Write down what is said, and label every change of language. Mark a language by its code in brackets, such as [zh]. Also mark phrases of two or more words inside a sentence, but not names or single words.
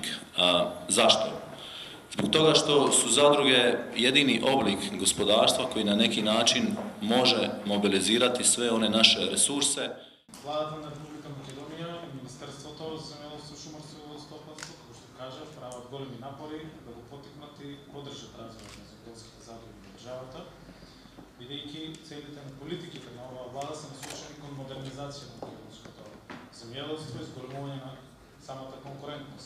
[hr] Zašto? Zbog toga što su zadruge jedini oblik gospodarstva koji na neki način može mobilizirati sve one naše resurse. [mk] Владата на Република Македонија и Министерството за земјоделство, шумарство и водостопанство, како што кажа, прават големи напори да го поттикнат и поддржат развојот на земјоделските задруги во државата, бидејќи целите на политиките на оваа влада се насочени кон модернизација на македонското земјоделство и зголемување на самата конкурентност.